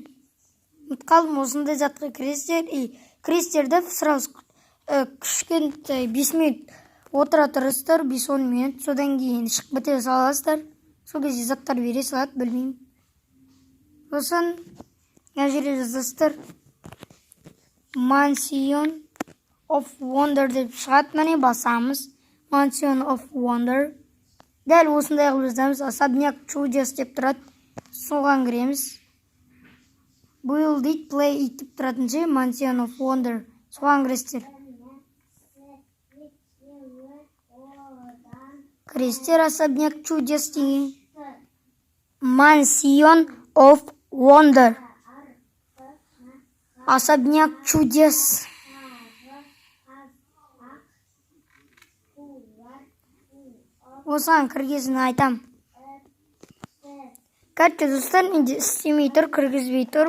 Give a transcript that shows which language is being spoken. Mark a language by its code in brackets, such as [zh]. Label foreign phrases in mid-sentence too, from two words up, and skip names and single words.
[kk] Қалым осындай затқа кірестерді сразу кішкентай 5 минут отыра тұрыстар, 5-10 минут. Содан кейін шығып біте саласыздар. Сол кезде заттар бере салады, білмеймін. Сосын жерде жазасыздар. Mansion of Wonder деп шығады. Міне басамыз. Mansion of Wonder. Дәл осындай қылып жазамыз. Особняк чудес деп тұрады. Соған кіреміз. [en] Build it, play it [kk] деп тұратын ше. Mansion of Wonder. Соған кіресіздер. Кіресіздер особняк чудес деген. Mansion of Wonder. Особняк чудес. Осыған кіргесін айтам. Короче, достар, менде істемей тұр, кіргізбей тұр.